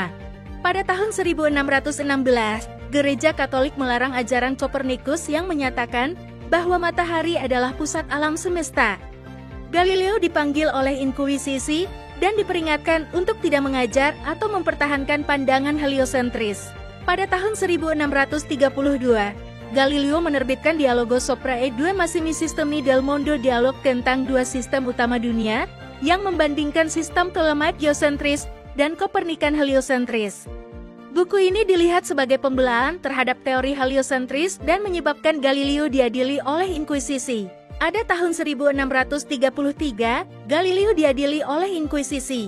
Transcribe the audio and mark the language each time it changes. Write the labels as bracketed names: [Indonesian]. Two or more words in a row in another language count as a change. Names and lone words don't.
[Indonesian] Pada tahun 1616, Gereja Katolik melarang ajaran Copernicus yang menyatakan bahwa matahari adalah pusat alam semesta. Galileo dipanggil oleh Inkuisisi dan diperingatkan untuk tidak mengajar atau mempertahankan pandangan heliosentris. Pada tahun 1632, Galileo menerbitkan Dialogos sopra e due massimi sistemi del mondo, dialog tentang dua sistem utama dunia, yang membandingkan sistem Ptolemaic geosentris dan Kopernikan heliosentris. Buku ini dilihat sebagai pembelaan terhadap teori heliosentris dan menyebabkan Galileo diadili oleh Inkuisisi. Pada tahun 1633, Galileo diadili oleh Inkuisisi.